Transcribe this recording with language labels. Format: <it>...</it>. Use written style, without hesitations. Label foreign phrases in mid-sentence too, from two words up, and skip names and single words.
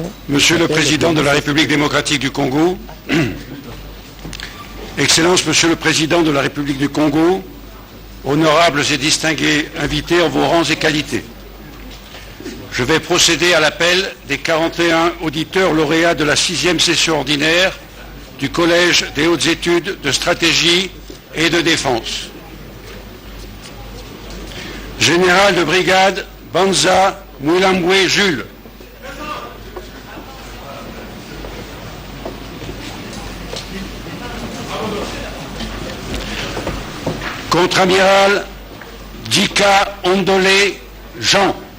<fr>Monsieur le Président de la République démocratique du Congo, Excellence, Monsieur le Président de la République du Congo, honorables et distingués invités en vos rangs et qualités. Je vais procéder à l'appel des 41 auditeurs lauréats de la 6e session ordinaire du Collège des hautes études de stratégie et de défense. Général de brigade Banza Mwilambwe Jules. Contre-amiral Dika Ondolé Jean.</fr>